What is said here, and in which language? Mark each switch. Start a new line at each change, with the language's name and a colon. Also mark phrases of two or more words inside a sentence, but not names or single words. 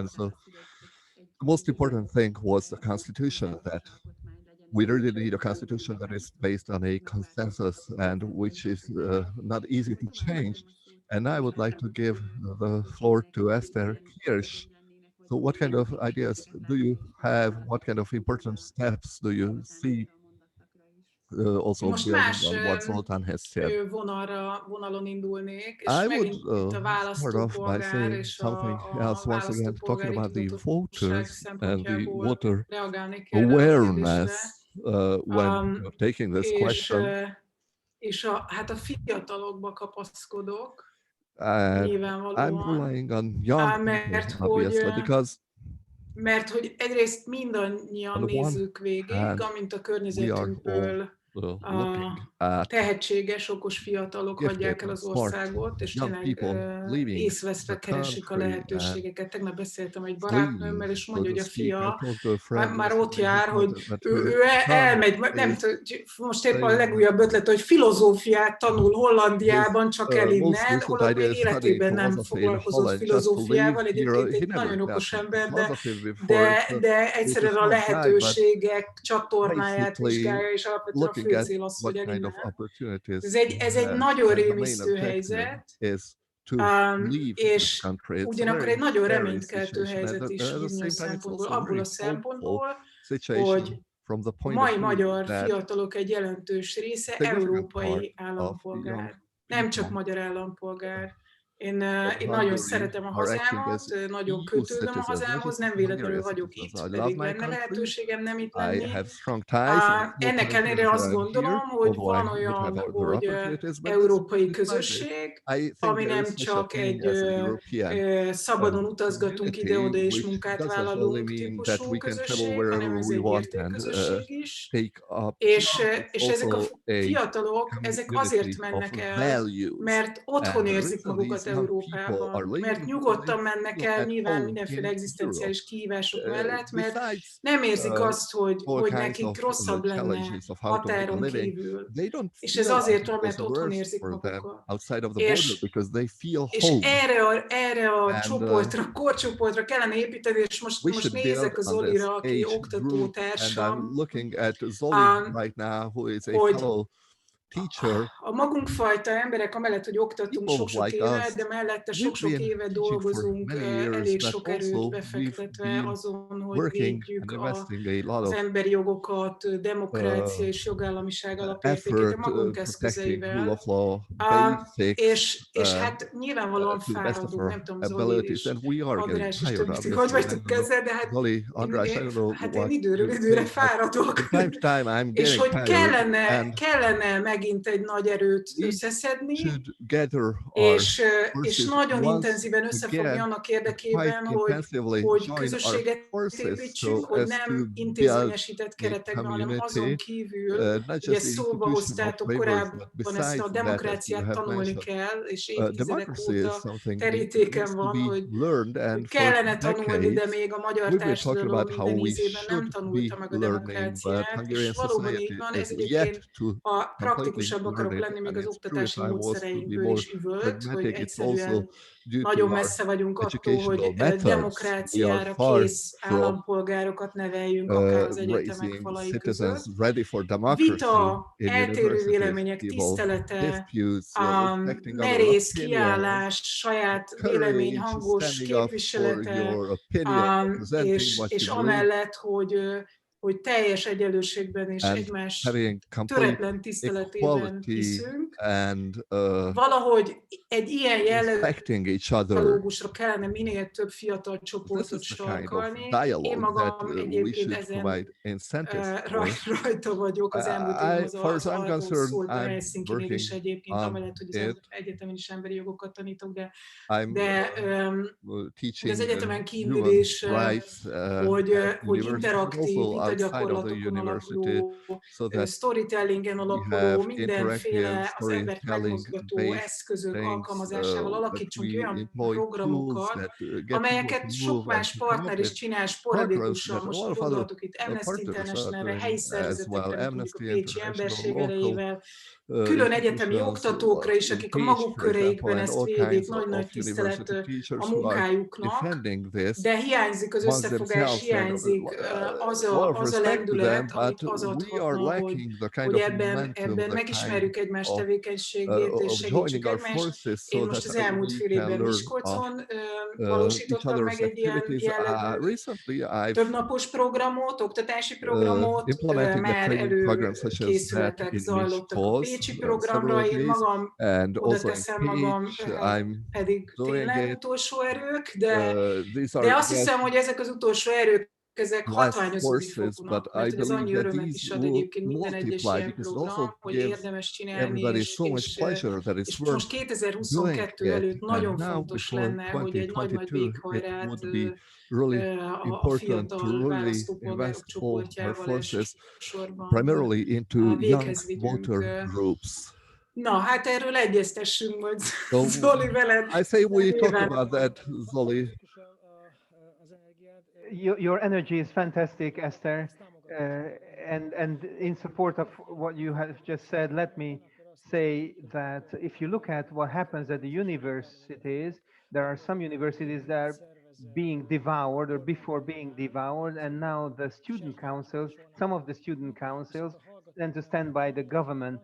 English: So the most important thing was the constitution, that we really need a constitution that is based on a consensus and which is not easy to change. And I would like to give the floor to Esther Kiersch. So what kind of ideas do you have? What kind of important steps do you see, also
Hungarian: Most
English: building
Hungarian: más
English: on what Zoltan has said?
Hungarian: vonalon indulnék, és
English: I would
Hungarian: megint itt a
English: start off by
Hungarian: választópolgár
English: saying
Hungarian: és
English: something else
Hungarian: a
English: once again, talking
Hungarian: választópolgári
English: about the
Hungarian: tudatosság
English: voters and the
Hungarian: szempontjából
English: voter
Hungarian: reagálnék erre a kérdésre.
English: awareness when taking this
Hungarian: És,
English: question.
Hungarian: hát a fiatalokba kapaszkodok,
English: And I'm
Hungarian: nyilvánvalóan,
English: relying on young people, obviously, because
Hungarian: mert hogy egyrészt mindannyian
English: on the one
Hungarian: nézzük végig,
English: hand,
Hungarian: amint a
English: we are
Hungarian: környezetünkből
English: all looking at
Hungarian: tehetséges, okos fiatalok hagyják
English: gifted,
Hungarian: el az
English: smart
Hungarian: országot, és
English: young
Hungarian: tényleg
English: people leaving the
Hungarian: észveszve keresik a
English: country and
Hungarian: lehetőségeket. Tegnap beszéltem egy
English: fleeing,
Hungarian: barátnőmmel, és
English: so
Hungarian: mondja,
English: to
Hungarian: hogy a
English: speak. I
Hungarian: fia
English: talked to a friend
Hungarian: már ott
English: yesterday
Hungarian: jár, hogy
English: that
Hungarian: ő
English: her son
Hungarian: elmegy, nem
English: is
Hungarian: most épp a
English: saying
Hungarian: legújabb ötlet, hogy filozófiát tanul Hollandiában, csak el
English: most
Hungarian: innen,
English: recent
Hungarian: holott
English: idea
Hungarian: még
English: is studying
Hungarian: életében nem
English: philosophy in
Hungarian: foglalkozott
English: Holland just to live
Hungarian: filozófiával,
English: here.
Hungarian: egyébként
English: He
Hungarian: egy
English: never
Hungarian: nagyon
English: got
Hungarian: okos
English: into
Hungarian: ember,
English: philosophy before.
Hungarian: de
English: He's a
Hungarian: egyszerűen a
English: smart guy, but
Hungarian: lehetőségek csatornáját
English: basically
Hungarian: vizsgálja, és alapvetően a
English: looking
Hungarian: fő
English: at
Hungarian: cél az, hogy
English: what kind of
Hungarian: elimen.
English: opportunities
Hungarian: Ez
English: he
Hungarian: egy
English: has,
Hungarian: nagyon
English: and the main
Hungarian: rémisztő
English: objective
Hungarian: helyzet,
English: is to leave this
Hungarian: és
English: country. It's a
Hungarian: ugyanakkor
English: very
Hungarian: egy nagyon
English: scary
Hungarian: reménykeltő
English: situation, and
Hungarian: helyzet is
English: at the
Hungarian: bizonyos
English: same time, it's
Hungarian: szempontból,
English: also a
Hungarian: abból
English: very
Hungarian: a
English: hopeful
Hungarian: szempontból,
English: situation
Hungarian: hogy
English: from the
Hungarian: a
English: point of
Hungarian: mai
English: view
Hungarian: magyar
English: that
Hungarian: fiatalok egy jelentős része
English: significant part
Hungarian: európai
English: of the young
Hungarian: állampolgár, nem csak
English: people
Hungarian: magyar állampolgár. Én nagyon
English: Hungary
Hungarian: szeretem a
English: are acting
Hungarian: hazámat,
English: as
Hungarian: nagyon
English: EU
Hungarian: kötődöm a
English: citizens, not
Hungarian: hazámhoz,
English: just
Hungarian: nem
English: as
Hungarian: véletlenül
English: Hungarian
Hungarian: vagyok
English: citizens.
Hungarian: itt,
English: I love
Hungarian: pedig
English: my
Hungarian: lenne
English: country.
Hungarian: lehetőségem nem itt
English: I
Hungarian: lenni.
English: have strong ties and full
Hungarian: Ennek
English: confidence
Hungarian: ellenére
English: that
Hungarian: azt
English: I'm here,
Hungarian: gondolom, hogy
English: although I
Hungarian: van
English: would have
Hungarian: olyan,
English: other
Hungarian: hogy
English: opportunities, but
Hungarian: európai
English: beside it,
Hungarian: közösség,
English: I think
Hungarian: ami
English: there is
Hungarian: nem
English: such a
Hungarian: csak
English: thing
Hungarian: egy
English: as a European
Hungarian: szabadon utazgatunk
English: community,
Hungarian: ide-oda és
English: which
Hungarian: munkát
English: doesn't only
Hungarian: vállalunk
English: mean that
Hungarian: típusú
English: we can travel
Hungarian: közösség,
English: wherever
Hungarian: hanem ez
English: we
Hungarian: egy
English: want and
Hungarian: értékközösség is.
English: take up
Hungarian: És,
English: jobs. It's
Hungarian: és ezek a
English: also a
Hungarian: fiatalok, ezek
English: community
Hungarian: azért
English: of
Hungarian: mennek el,
English: values.
Hungarian: mert otthon
English: And the
Hungarian: érzik
English: reason these
Hungarian: magukat
English: young people are
Hungarian: Európában,
English: leaving
Hungarian: mert
English: is because they
Hungarian: nyugodtan mennek
English: feel
Hungarian: el,
English: at
Hungarian: nyilván
English: home
Hungarian: mindenféle
English: in Europe.
Hungarian: egzisztenciális kihívások mellett, mert
English: Besides
Hungarian: nem érzik azt,
English: all
Hungarian: hogy
English: kinds
Hungarian: nekik
English: of
Hungarian: rosszabb lenne
English: challenges of how to make a
Hungarian: határon
English: living,
Hungarian: kívül.
English: they don't
Hungarian: És ez
English: feel like
Hungarian: azért
English: it
Hungarian: van,
English: was
Hungarian: mert otthon
English: worse
Hungarian: érzik
English: for them
Hungarian: magukat.
English: outside of the border because they feel
Hungarian: És
English: home.
Hungarian: erre a
English: And
Hungarian: csoportra, korcsoportra kellene építeni, és
English: we
Hungarian: most
English: should build
Hungarian: nézek a
English: on this
Hungarian: Zolira, aki
English: age group, and I'm
Hungarian: oktatótársam,
English: looking at Zoli right now, who is a fellow teacher,
Hungarian: a magunkfajta emberek, amellett, hogy oktatunk
English: people
Hungarian: sok-sok
English: like
Hungarian: éve,
English: us,
Hungarian: de mellette
English: we've
Hungarian: sok-sok
English: been
Hungarian: éve
English: teaching for
Hungarian: dolgozunk,
English: many years,
Hungarian: elég
English: but
Hungarian: sok erőt
English: also we've
Hungarian: befektetve
English: been
Hungarian: azon, hogy
English: working and
Hungarian: védjük
English: investing a lot
Hungarian: az
English: of
Hungarian: emberi jogokat, demokrácia és jogállamiság alapértékét a
English: effort
Hungarian: magunk
English: protecting rule
Hungarian: eszközeivel.
English: of law basics
Hungarian: És hát nyilvánvalóan
English: to the best of
Hungarian: fáradunk,
English: our
Hungarian: nem tudom, Zoli
English: abilities,
Hungarian: és
English: and we are getting
Hungarian: András és
English: tired,
Hungarian: többi, hogy
English: obviously. I
Hungarian: vagytok
English: don't know,
Hungarian: ezzel, de hát
English: Zoli, Andras, I don't know
Hungarian: hát én
English: what
Hungarian: időről
English: you
Hungarian: időre
English: think, but
Hungarian: fáradok.
English: from time to time I'm
Hungarian: És
English: getting
Hungarian: hogy
English: tired, and
Hungarian: kellene megint egy nagy erőt
English: we
Hungarian: összeszedni,
English: should gather our
Hungarian: és
English: forces
Hungarian: nagyon
English: once
Hungarian: intenzíven összefogni
English: again
Hungarian: annak
English: and quite
Hungarian: érdekében,
English: intensively
Hungarian: hogy
English: join our
Hungarian: közösséget
English: forces so
Hungarian: építsünk, hogy
English: as to
Hungarian: nem
English: build
Hungarian: intézményesített
English: a
Hungarian: keretekben, hanem azon
English: community,
Hungarian: kívül,
English: not
Hungarian: ugye
English: just the
Hungarian: szóba
English: institutional
Hungarian: hoztátok
English: frameworks,
Hungarian: korábban
English: but
Hungarian: ezt
English: besides
Hungarian: a
English: that, as you
Hungarian: demokráciát
English: have
Hungarian: tanulni
English: mentioned,
Hungarian: kell, és évtizedek
English: democracy is
Hungarian: óta
English: something that needs
Hungarian: terítéken
English: to
Hungarian: van,
English: be learned,
Hungarian: hogy
English: and for
Hungarian: kellene tanulni, de
English: decades
Hungarian: még a magyar
English: we've been talking
Hungarian: társadalom
English: about how
Hungarian: minden
English: we
Hungarian: ízében nem
English: should be
Hungarian: tanulta meg a
English: learning, but
Hungarian: demokráciát, és
English: Hungarian
Hungarian: valóban így
English: society
Hungarian: van,
English: is
Hungarian: ez
English: yet
Hungarian: egyébként,
English: to
Hungarian: ha
English: completely
Hungarian: praktikusabb
English: learn
Hungarian: akarok
English: it.
Hungarian: lenni, még
English: And
Hungarian: az
English: it's true, if
Hungarian: oktatási
English: I was to be
Hungarian: módszereinkből
English: more
Hungarian: is üvölt, hogy
English: pragmatic, it's also
Hungarian: egyszerűen
English: due to
Hungarian: nagyon
English: our
Hungarian: messze vagyunk attól, hogy
English: educational methods. We are
Hungarian: demokráciára
English: far
Hungarian: kész
English: from
Hungarian: állampolgárokat neveljünk, akár az egyetemek
English: raising
Hungarian: falai
English: citizens
Hungarian: között.
English: ready for democracy
Hungarian: Vita,
English: in
Hungarian: eltérő
English: universities,
Hungarian: vélemények
English: people
Hungarian: tisztelete,
English: disputes, respecting other
Hungarian: merész
English: opinions,
Hungarian: kiállás, saját vélemény
English: courage,
Hungarian: hangos
English: standing up for
Hungarian: képviselete,
English: your opinion, representing what
Hungarian: és
English: you believe,
Hungarian: amellett, hogy teljes egyenlőségben és
English: and
Hungarian: egymás
English: having complete
Hungarian: töretlen tiszteletében
English: equality
Hungarian: hiszünk.
English: and
Hungarian: Valahogy egy ilyen jellegű
English: respecting each other.
Hungarian: dialógusra kellene minél több fiatal
English: This
Hungarian: csoportot
English: is the kind of
Hungarian: sarkalni. Én
English: dialogue that
Hungarian: magam
English: we
Hungarian: egyébként
English: should
Hungarian: ezen
English: provide incentives for.
Hungarian: rajta vagyok, az elmúlt évem
English: Far as
Hungarian: az
English: I'm
Hungarian: arról
English: concerned,
Hungarian: szólt a
English: I'm
Hungarian: Helsinkinél is
English: working
Hungarian: egyébként,
English: on
Hungarian: amellett, hogy az
English: it.
Hungarian: egyetemen is emberi jogokat tanítok,
English: I'm
Hungarian: de az
English: teaching
Hungarian: egyetemen kívül
English: human
Hungarian: is,
English: rights at
Hungarian: hogy
English: university, but
Hungarian: interaktív
English: also outside of the
Hungarian: vitagyakorlatokon
English: university,
Hungarian: alapuló,
English: so that
Hungarian: storytellingen
English: we
Hungarian: alapuló,
English: have interactive
Hungarian: mindenféle az embert megmozgató
English: storytelling-based
Hungarian: eszközök
English: things
Hungarian: alkalmazásával
English: that
Hungarian: alakítsunk ki
English: we
Hungarian: olyan
English: employ tools
Hungarian: programokat,
English: that get people to
Hungarian: amelyeket sok
English: move and
Hungarian: más
English: to come up
Hungarian: partner is
English: with
Hungarian: csinál
English: progress
Hungarian: sporadikusan.
English: that a lot
Hungarian: Most
English: of other
Hungarian: gondoltuk itt Amnesty
English: partners are
Hungarian: Internationalre, helyi
English: doing as well.
Hungarian: szervezetekre, mint mondjuk a
English: Amnesty
Hungarian: Pécsi
English: International,
Hungarian: Emberség
English: local
Hungarian: erejével, külön egyetemi
English: institutions
Hungarian: oktatókra is,
English: in
Hungarian: akik a
English: Pécs,
Hungarian: maguk
English: for example,
Hungarian: köreikben
English: and
Hungarian: ezt
English: all
Hungarian: védik,
English: kinds of
Hungarian: nagy-nagy tisztelet
English: university
Hungarian: a
English: teachers who are
Hungarian: munkájuknak,
English: defending this
Hungarian: de hiányzik az
English: amongst
Hungarian: összefogás,
English: themselves, and
Hungarian: hiányzik
English: a lot of
Hungarian: az a
English: respect to them,
Hungarian: lendület,
English: but
Hungarian: amit az
English: we are
Hungarian: adhatna,
English: lacking the kind
Hungarian: hogy
English: of
Hungarian: ebben
English: momentum, the kind
Hungarian: megismerjük egymás
English: of
Hungarian: tevékenységét, és segítsük
English: joining our
Hungarian: egymást.
English: forces so
Hungarian: Én
English: that
Hungarian: most az elmúlt
English: we
Hungarian: fél
English: can
Hungarian: évben
English: learn of
Hungarian: Miskolcon
English: each
Hungarian: valósítottam meg
English: other's
Hungarian: egy ilyen
English: activities.
Hungarian: jellegű
English: Recently, I've
Hungarian: többnapos programot, oktatási programot,
English: implementing a
Hungarian: már
English: training program such as that
Hungarian: előkészületek
English: in
Hungarian: zajlottak a
English: Miskolc
Hungarian: pécsi
English: several
Hungarian: programra, én
English: days,
Hungarian: magam
English: and
Hungarian: oda
English: also in
Hungarian: teszem magam,
English: Pécs, I'm
Hungarian: pedig
English: doing
Hungarian: tényleg
English: it.
Hungarian: utolsó erők,
English: These
Hungarian: de
English: are
Hungarian: azt
English: just
Hungarian: hiszem, hogy ezek az utolsó erők, ezek
English: less
Hungarian: hatványozódni
English: forces, but
Hungarian: fognak,
English: I
Hungarian: mert hogy ez
English: believe
Hungarian: annyi
English: that
Hungarian: örömet
English: these
Hungarian: is ad
English: will
Hungarian: egyébként minden egyes
English: multiply
Hungarian: ilyen
English: because it
Hungarian: program,
English: also
Hungarian: hogy
English: gives
Hungarian: érdemes csinálni,
English: everybody so much pleasure that it's
Hungarian: és
English: worth
Hungarian: most
English: doing
Hungarian: 2022
English: it.
Hungarian: előtt
English: And
Hungarian: nagyon
English: now,
Hungarian: fontos
English: before
Hungarian: lenne, hogy egy nagy-nagy
English: 2022, it
Hungarian: véghajrát
English: would be really
Hungarian: a
English: important to
Hungarian: fiatal
English: really invest
Hungarian: választópolgárok
English: all our
Hungarian: csoportjával
English: forces
Hungarian: elsősorban
English: primarily into young
Hungarian: véghez vigyünk.
English: voter groups.
Hungarian: Na, hát erről egyeztessünk majd,
English: So
Hungarian: Zoli, veled.
English: I say we talk
Hungarian: Nyilván.
English: about that, Zoli. Your energy is fantastic, Esther. And in support of what you have just said, let me say that if you look at what happens at the universities, there are some universities that are being devoured or before being devoured, and now the student councils, some of the student councils, tend to stand by the government.